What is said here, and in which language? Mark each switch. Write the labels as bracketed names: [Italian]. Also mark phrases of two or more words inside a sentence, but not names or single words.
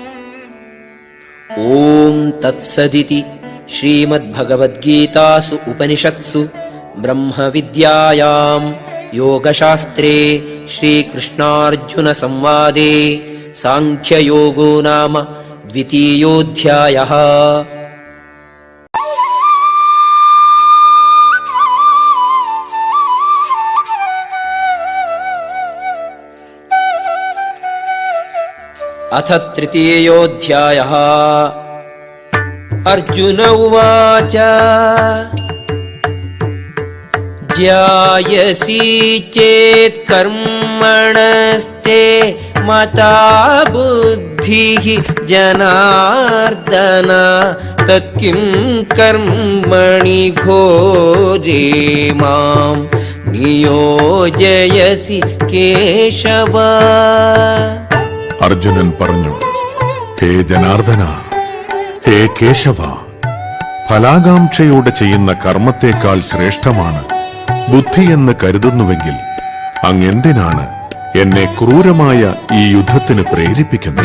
[Sanskrit] ഓം തത്സദിതി ശ്രീമദ്ഭഗവദ്ഗീതാസു ഉപനിഷത്സു ബ്രഹ്മവിദ്യായാം യോഗശാസ്ത്രേ ശ്രീകൃഷ്ണാർജുന സംവാദേ സാംഖ്യയോഗോ നാമ ദ്വിതീയോധ്യായഃ. अथ तृतीयोऽध्यायः. अर्जुन उवाच ज्यायसि चेत् कर्मणस्ते मता बुद्धिः जनार्दन तत्किं कर्मणि घोरे मां नियोजयसि केशव. [Malayalam] അർജുനൻ പറഞ്ഞു, ഹേ ജനാർദ്ദന, ഹേ കേശവ, ഫലാകാംക്ഷയോടെ ചെയ്യുന്ന കർമ്മത്തേക്കാൾ ശ്രേഷ്ഠമാണ് ബുദ്ധിയെന്ന് കരുതുന്നുവെങ്കിൽ അങ്ങെന്തിനാണ് എന്നെ ക്രൂരമായ ഈ യുദ്ധത്തിന് പ്രേരിപ്പിക്കുന്നത്?